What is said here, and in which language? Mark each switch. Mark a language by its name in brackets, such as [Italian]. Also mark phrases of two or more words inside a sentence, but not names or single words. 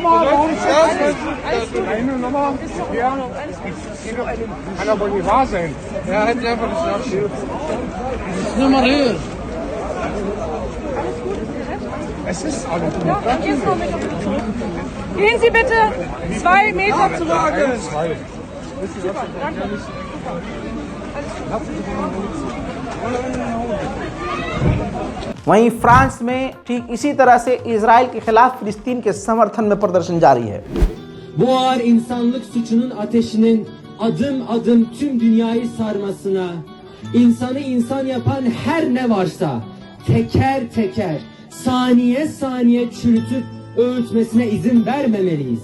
[German] Kann aber nicht wahr sein. Ja, hätte einfach nicht nachstehen. Nimm mal her. Es ist alles gut. Gehen Sie bitte 2 Meter zurück. [Hindi] वहीं फ्रांस में ठीक इसी तरह से इजराइल के खिलाफ फिलिस्तीन के समर्थन में प्रदर्शन जारी है। [Turkish] Bu ağır insanlık suçunun ateşinin adım adım tüm dünyayı sarmasına, insanı insan yapan her ne varsa teker teker, saniye saniye çürütüp öğütmesine izin vermemeliyiz.